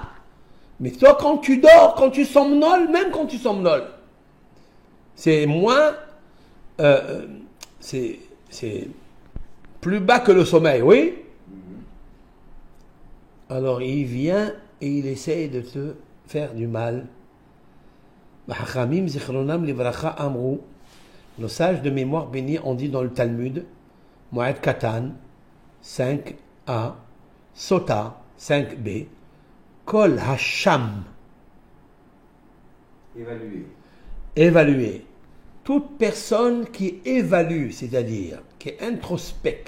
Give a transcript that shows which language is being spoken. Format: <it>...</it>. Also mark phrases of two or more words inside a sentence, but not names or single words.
<fr>Mais toi, quand tu dors, quand tu somnoles, même quand tu somnoles, c'est moins, c'est plus bas que le sommeil, oui? Alors il vient et il essaye de te faire du mal.</fr> <he>חכמים זכרונם לברכה אמרו.</he> <fr>Nos sages de mémoire bénis ont dit dans le Talmud, Moed Katan, 5a, Sota, 5b,</fr> <he>כל השם.</he> <fr>Évaluer. évaluer. Toute personne qui évalue, c'est-à-dire qui introspecte.</fr>